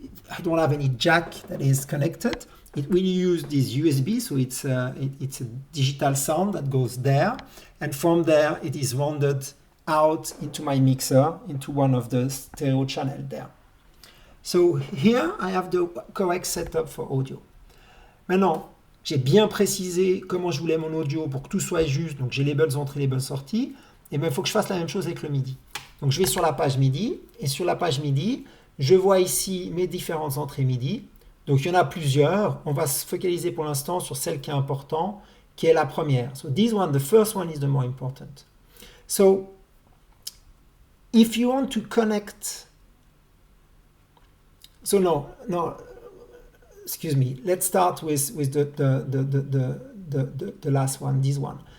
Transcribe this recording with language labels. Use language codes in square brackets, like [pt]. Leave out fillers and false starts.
[en] I don't have any jack that is connected. It will use this USB, so it's a digital sound that goes there. And from there, it is rounded out into my mixer, into one of the stereo channels there. So here, I have the correct setup for audio. [fr] Maintenant, j'ai bien précisé comment je voulais mon audio pour que tout soit juste. Donc j'ai les bonnes entrées, les bonnes sorties. Et bien il faut que je fasse la même chose avec le MIDI. Donc je vais sur la page MIDI. Et sur la page MIDI, je vois ici mes différentes entrées MIDI. Donc il y en a plusieurs. On va se focaliser pour l'instant sur celle qui est importante, qui est la première. [en] So this one, the first one is the more important. So if you want to connect... So no, excuse me. Let's start with the last one, this one.